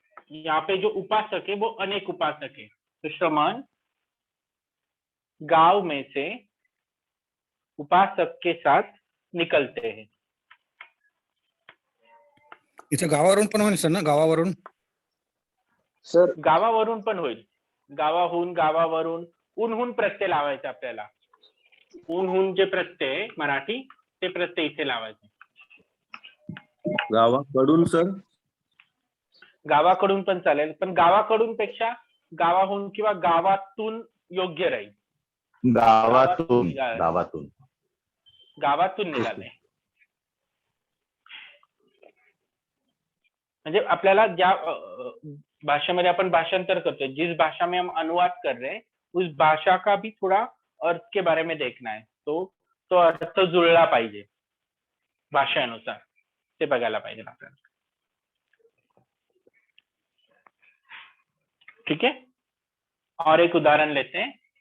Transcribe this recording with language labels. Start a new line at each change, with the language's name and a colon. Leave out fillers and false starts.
Hindi: यहाँ पे जो उपासक है वो अनेक उपासक है, तो श्रमण गांव में से उपासक के साथ निकलते हैं.
Marathi: इथं गावावरून पण होईल सर ना, गावावरून. सर गावावरून पण होईल. गावाहून, गावावरून, उन्हून प्रत्यय लावायचे आपल्याला. उन्हून जे प्रत्यय आहे मराठी, ते प्रत्यय इथे लावायचे. गावाकडून सर. गावाकडून पण चालेल, पण गावाकडून पेक्षा गावाहून किंवा गावातून योग्य राहील. गावातून निघाले. गावातून गावातून निघाले म्हणजे आपल्याला ज्या
Hindi: भाषा में अपन भाषांतर करते हैं, जिस भाषा में हम अनुवाद कर रहे हैं उस भाषा का भी थोड़ा अर्थ के बारे में देखना है.
Marathi: तो अर्थ जुळला पाहिजे भाषेनुसार, ते बघायला पाहिजे आपल्याला.
Hindi: ठीक है, और एक उदाहरण लेते हैं.